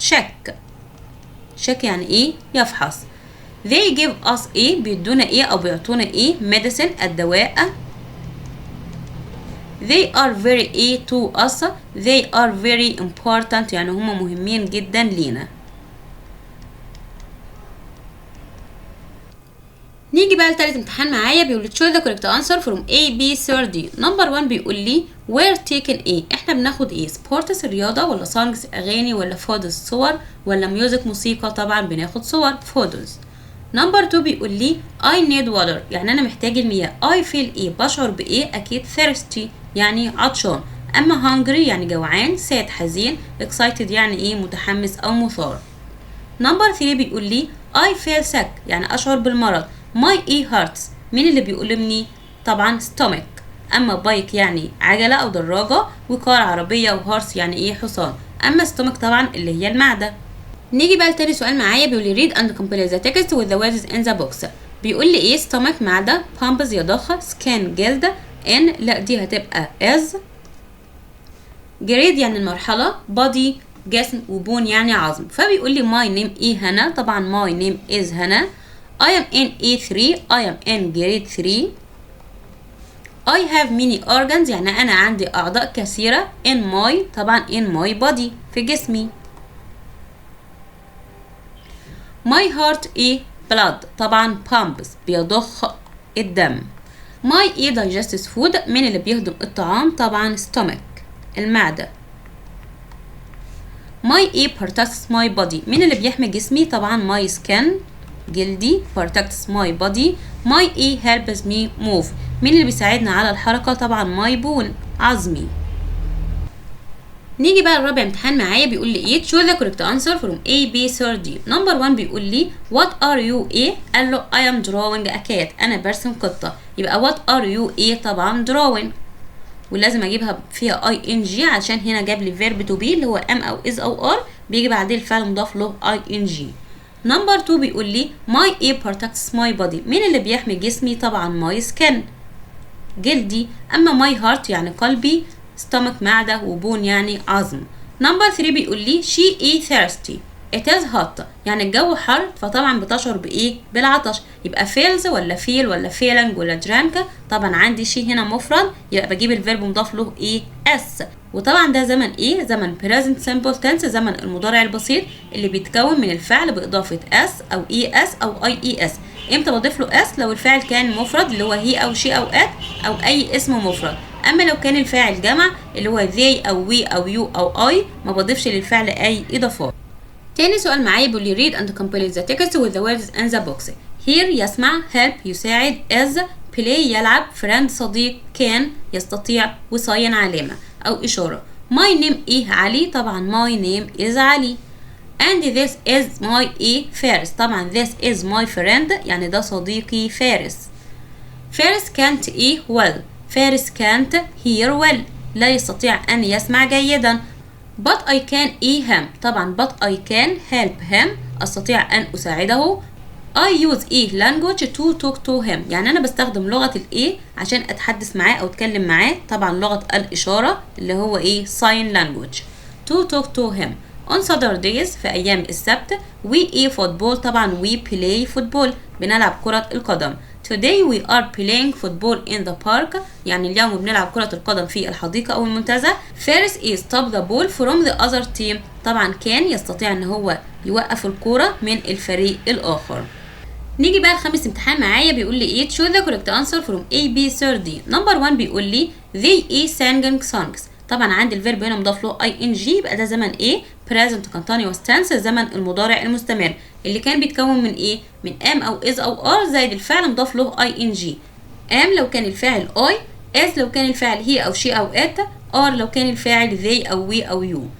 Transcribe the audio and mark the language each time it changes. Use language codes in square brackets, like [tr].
[ar] check يعني ايه؟ يفحص. [en] they give us [ar] ايه؟ بيدونا ايه او بيعطونا ايه؟ medicine الدواء. [en] they are very ايه to us they are very important [ar] يعني هم مهمين جدا لينا. نيجي بقى لتالت امتحان معايا بيقول لي [en] choose the correct answer from A B C or D. [ar] نمبر 1 بيقول لي [en] we're taking [ar] ايه؟ احنا بناخد ايه؟ sports رياضة، ولا songs اغاني، ولا photos صور، ولا music موسيقى؟ طبعا بناخد صور photos. نمبر 2 بيقول لي [en] I need water [ar] يعني انا محتاج المياه. [en] I feel [ar] ايه؟ بشعر بايه؟ اكيد thirsty يعني عطشان. اما hungry يعني جوعان، sad حزين، excited يعني ايه؟ متحمس او مثار. نمبر 3 بيقول لي [en] I feel sick [ar] يعني اشعر بالمرض. my ايه؟ hurts مين اللي بيؤلمني؟ طبعا stomach. اما bike يعني عجلة او دراجة، وكار عربية، وهورس يعني ايه؟ حصان. اما stomach طبعا اللي هي المعدة. نيجي بقى لتاني سؤال معايا بيقول لي [en] read and complete the text with the words in the box. بيقول لي ايه؟ stomach معدة، pumps يضخ، skin جلد، [ar] ان، لا دي هتبقى as. جريد يعني المرحلة، body جسم، وبون يعني عظم. فبيقول لي my name ايه هنا، طبعا [en] my name is [ar] هنا. [en] I am in A3، I am in grade 3. I have many organs [ar] يعني أنا عندي أعضاء كثيرة. [en] in my طبعا in my body [ar] في جسمي. my heart إيه blood طبعا pumps بيضخ الدم. my إيه [en] digestive food [ar] من اللي بيهضم الطعام، طبعا stomach المعدة. [en] my إيه protects my body [ar] من اللي بيحمي جسمي، [en] طبعا my skin جلدي protects my body. [ar] my إيه [en] helps me move [ar] مين اللي بيساعدنا على الحركة، طبعا my bone عظمي. نيجي بقى الرابع امتحان معايا، بيقول لي ايه [en] choose the correct answer from A B C D. [ar] نمبر 1 بيقول لي [en] what are you [ar] ايه، قال له [en] I am drawing a cat [ar] انا برسم قطة، يبقى what are you ايه طبعا drawing، ولازم اجيبها فيها ing عشان هنا جاب لي verb to be اللي هو am او is او are، بيجي بعدين الفعل مضاف له ing. نمبر 2 بيقول لي my ايه [en] protects my body [ar] مين اللي بيحمي جسمي، طبعا my skin جلدي. اما my heart يعني قلبي، stomach معدة، وبون يعني عظم. نمبر 3 بيقول لي [en] she is thirsty it is hot [ar] يعني الجو حر فطبعا بتشعر بايه، بالعطش، يبقى feels ولا feel ولا feeling ولا drink، طبعا عندي she هنا مفرد يبقى بجيب الفيرب مضاف له ايه s، وطبعا ده زمن ايه، زمن [en] present simple tense [ar] زمن المضارع البسيط اللي بيتكون من الفعل باضافه s او es او ies. امتى بضيف له s؟ لو الفاعل كان مفرد اللي هو هي او she او it او اي اسم مفرد. اما لو كان الفاعل جمع اللي هو they او we او you او I ما بضيفش للفعل اي اضافات. تاني سؤال معايا بيقول لي [en] read and complete the text with the words in the box. [ar] hear يسمع، help يساعد، is play يلعب، friend صديق، can يستطيع، وsign علامة او اشارة. [en] my name ايه علي، طبعا my name is علي. and this is my ايه فارس، طبعا this is my friend [ar] يعني ده صديقي فارس. فارس can't ايه well، فارس [en] can't hear well [ar] لا يستطيع أن يسمع جيدا. [en] but I can ايه him، طبعا but I can help him [ar] أستطيع أن أساعده. [en] I use [ar] ايه [en] language to talk to him [ar] يعني أنا بستخدم لغة الايه عشان أتحدث معاه أو أتكلم معاه، طبعا لغة الإشارة اللي هو ايه sign language. [en] to talk to him. on Saturdays [ar] في أيام السبت [en] we ايه football طبعا we play football [ar] بنلعب كرة القدم. [en] Today we are playing football in the park [ar] يعني اليوم بنلعب كرة القدم في الحديقة أو المنتزه. [en] Faris is stop the ball from the other team [ar] طبعا كان يستطيع ان هو يوقف الكرة من الفريق الآخر. نيجي بقى الخامس امتحان معايا بيقول لي ايه [en] choose the correct answer from A B C D. [ar] نمبر 1 بيقول لي [en] they is singing songs [ar] طبعا عندي الفيرب هنا مضاف له ing يبقى ده زمن ايه [en] present continuous tense [ar] زمن المضارع المستمر اللي كان بيتكون من ايه، من am او is او are زائد الفعل مضاف له ing. am لو كان الفاعل I، is لو كان الفاعل he او she او it، are لو كان الفاعل they او we او you.